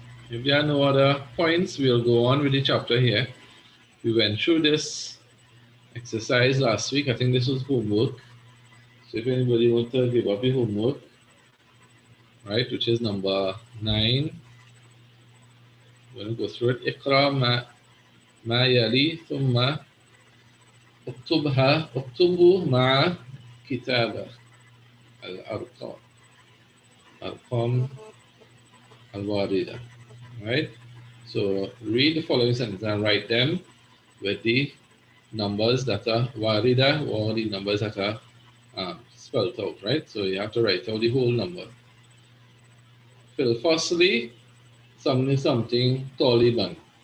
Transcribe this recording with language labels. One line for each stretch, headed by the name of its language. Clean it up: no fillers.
English: If there are no other points, we'll go on with the chapter here. We went through this exercise last week. I think this was homework. So if anybody wants to give up the homework, right, which is number 9, we're going to go through it.
Arabic: اقرأ ما يلي ثم اكتبه مع كتابة الأرقام الواردة.
English: Right? So read the following sentence and write them with the numbers that are warida, or the numbers that are spelled out, right? So you have to write out the whole number. Firstly, something طالبا.